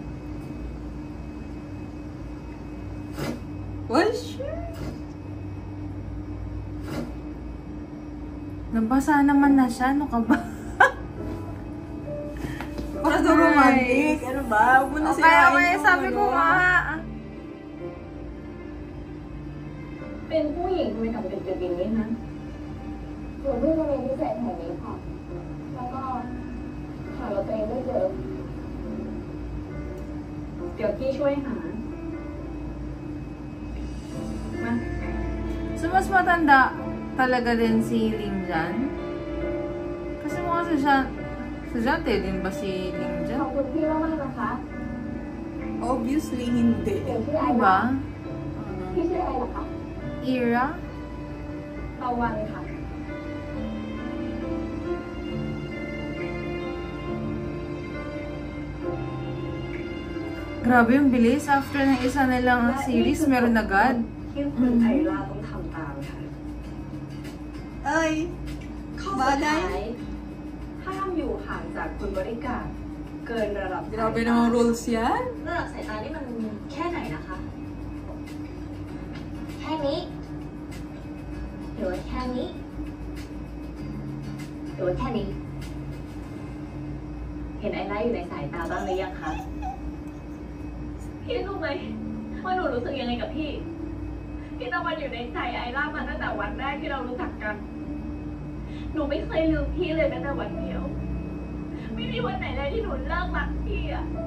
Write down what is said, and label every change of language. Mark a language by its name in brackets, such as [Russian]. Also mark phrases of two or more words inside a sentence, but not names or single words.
[English] Well, sure. [Filipino] Nabasa naman na siya. Ano ka ba? Para daw romantic. Ano ba? Huwag mo na Kaya sirain yung sabi ko ano. nga. [Thai] เป็นผู้หญิงทำไมทำเป็นจะบินนี่นะหนูเพิ่งมาเรียนพิเศษแถวนี้ค่ะแล้วก็หารถตัวเองไม่เจอเดี๋ยวพี่ช่วยหามา [Filipino] So, mas matanda talaga din si Ling Jan? Kasi mukha sa Jante din ba si Ling [Thai] ข [Filipino] Jan? [Thai] อบคุณพี่มากๆนะคะ [Filipino] Obviously, hindi. [Thai] เดี๋ยวชื่ออะไร [Filipino] Diba? [Thai] พี่ชื่ออะไรเหรอคะ [Filipino] Ira? [Thai] ตะวันค่ะ [Filipino] Grabe yung bilis. After ng isa nilang series, meron agad. [Thai] ที่คุณไอราต้องทำตามค่ะ [Filipino] Ay, [Thai] ข้อสุดท้ายห้ามอยู่ห่างจากคุณบริการเกินระดับ [Filipino] grabe namang rules yan. [Thai] ระดับสายตานี่มันแค่ไหนนะคะ แค่นี้หรือว่าแค่นี้หรือว่าแค่นี้ เห็นไอไลท์อยู่ในสายตาบ้างหรือยังคะพี่รู้ไหมว่าหนูรู้สึกยังไงกับพี่ตะวันอยู่ในใจไอร่ามาตั้งแต่วันแรกที่เรารู้จักกัน หนูไม่เคยลืมพี่เลยแม้แต่วันเดียว ไม่มีวันไหนเลยที่หนูเลิกรักพี่อะ